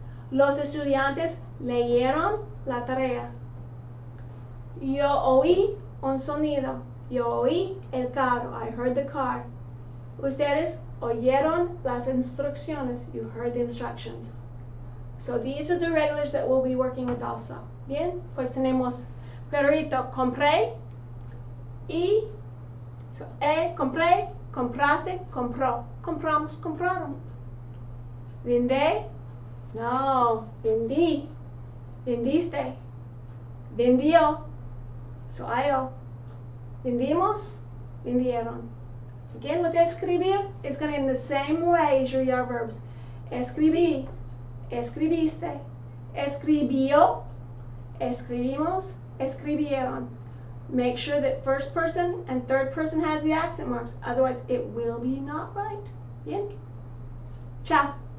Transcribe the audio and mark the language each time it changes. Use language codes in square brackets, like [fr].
[es] Los estudiantes leyeron la tarea. Yo oí un sonido. Yo oí el carro. [en] I heard the car. [es] Ustedes oyeron las instrucciones. [en] You heard the instructions. So these are the regulars that we'll be working with also. [es] Bien, pues tenemos preterito compré y so, compré, compraste, compró, compramos, compraron. Vendé, no, vendí, vendiste, vendió, so yo, vendimos, vendieron. [en] Again, with escribir, it's going to end the same way as your verbs. [es] Escribí, escribiste, escribió, escribimos, escribieron. [en] Make sure that first person and third person has the accent marks, otherwise it will be not right. Bien? Ciao.